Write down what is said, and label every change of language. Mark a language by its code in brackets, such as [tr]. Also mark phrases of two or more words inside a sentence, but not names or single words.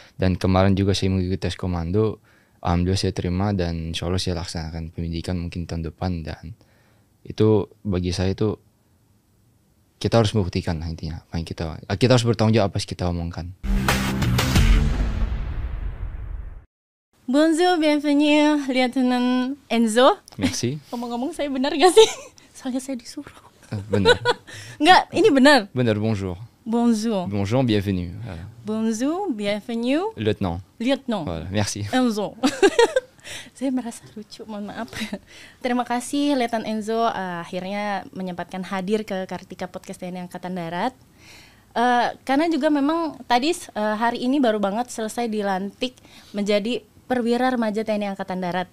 [id] Dan kemarin juga saya mengikuti tes komando, alhamdulillah saya terima dan [ar] إن شاء الله [id] saya laksanakan pendidikan mungkin tahun depan. Dan itu bagi saya itu kita harus membuktikan lah intinya apa yang kita harus bertanggung jawab apa yang kita omongkan. [fr] Bonjour, bienvenue, Lieutenant Enzo. Merci. [id] Ngomong-ngomong saya benar gak sih? Soalnya saya disuruh. Benar. Enggak, ini benar. Benar, [fr] bonjour. Bonjour. Bonjour, bienvenue. Voilà. Bonjour, bienvenue. Lieutenant. Lieutenant. Voilà, merci. Enzo. [id] Saya merasa lucu, mohon maaf. Terima kasih Lieutenant Enzo akhirnya menyempatkan hadir ke Kartika Podcast TNI Angkatan Darat. Karena juga memang tadi hari ini baru banget selesai dilantik menjadi Perwira Remaja TNI Angkatan Darat.